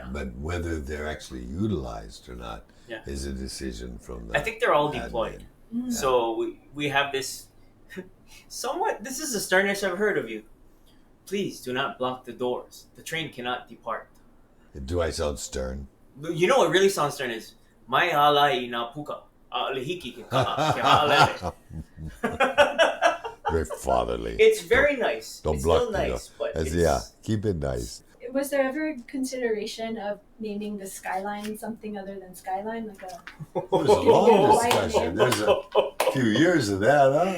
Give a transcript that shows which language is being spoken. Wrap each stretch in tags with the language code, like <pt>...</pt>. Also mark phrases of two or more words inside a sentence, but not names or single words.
<en>But whether they're actually utilized or not is a decision from the. I think they're all deployed. Mm-hmm. So we have this. Somewhat. This is the sternest I've heard of you. Please do not block the doors. The train cannot depart. Do I sound stern? You know what really sounds stern is</en> <haw>mai alai na puka alehiki ke ha'alele.</haw> <en>Very fatherly. It's very nice. Don't it's block still nice, but keep it nice. Was there ever consideration of naming the Skyline something other than Skyline, like a? There's a long discussion. There's a few years of that, huh?</en>